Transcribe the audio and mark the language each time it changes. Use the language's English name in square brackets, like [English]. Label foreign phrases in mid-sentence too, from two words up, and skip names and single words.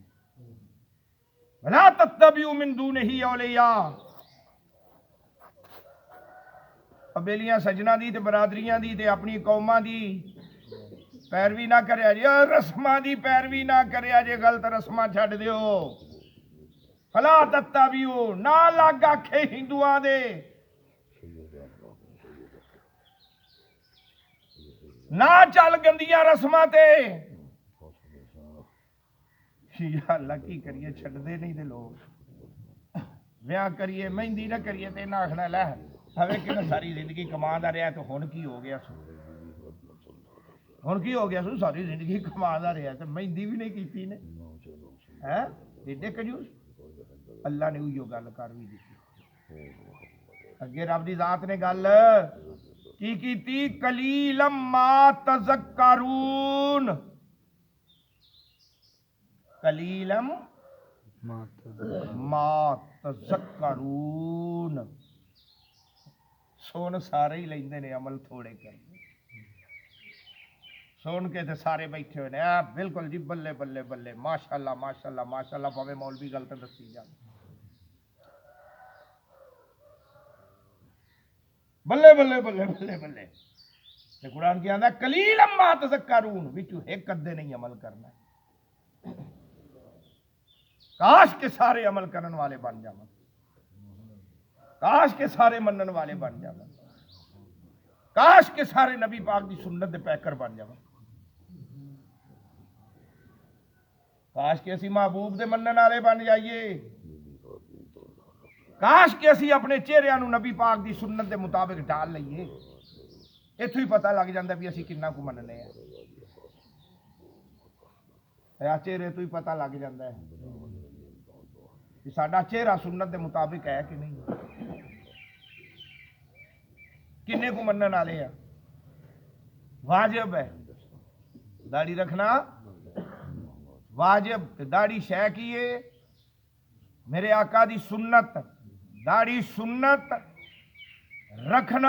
[Arabic] وَلَا تَتَّبِعُوا مِن دُونِهِ أَوْلِيَاءَ، [Punjabi] قبیلیاں سجنا دی تے برادریاں دی تے اپنی قوماں دی پیروی نہ کریا جی، رسماں دی پیروی نہ کریا جی، غلط رسماں چھڈ دیو۔ [Arabic] فلا تتبعوا، [Punjabi] نہ لگ آکھے ہندوآں دے، نہ چل گندیاں رسماں تے۔ یا اللہ کی کریے، چھڈ دے نہیں دے لوگ، ویاہ کریے مہندی نہ کریے تے نہ آکھنا لے ہوے کہ ساری زندگی کماندا رہیا تو ہن کی ہو گیا سو، ہن کی ہو گیا سو، ساری زندگی کماندا رہیا تے مہندی بھی نہیں کیتی نے، ہیں ایڈے کنجوس۔ اللہ نے اوہی گل کر بھی دتی، اگے رب دی ذات نے گل کی کیتی، [Arabic] قلیلا ما تذکرون، قلیلا ما تذکرون، [Punjabi] سن سارے ہی لیندے نے، عمل تھوڑے کرتے، سن کے تے سارے بیٹھے ہوئے نے، بالکل جی بلے بلے بلے، [Arabic] ماشاءاللہ ماشاءاللہ ماشاءاللہ، [Punjabi] پاوے مولوی غلط دسی جان، بلے بلے بلے بلے بلے۔ تے قرآن کی آندا [Arabic] قلیلا ما تذکرون، [Punjabi] وچوں ایک ادے نہیں عمل کرنا۔ کاش کے سارے عمل کرن والے بن جاون، کاش کے سارے منن والے بن جاون، کاش کے سارے نبی پاک دی سنت دے پیکر بن جاون، کاش کے اسی محبوب دے منن والے بن جائیے، کاش کہ اسی اپنے چہریاں نو نبی پاک دی سنت دے مطابق ڈال لئیے، ایتھوں ہی پتہ لگ جاندا بھی اسی کنا کو مننے ہیں، چہرے تو ہی پتہ لگ جاندا ہے کہ ساڈا چہرہ سنت دے مطابق ہے کہ نہیں، کنے کو منن والے ہیں۔ واجب ہے داڑھی رکھنا، واجب تے داڑھی شے کیے میرے آقا دی سنت داڑھی سنت رکھنا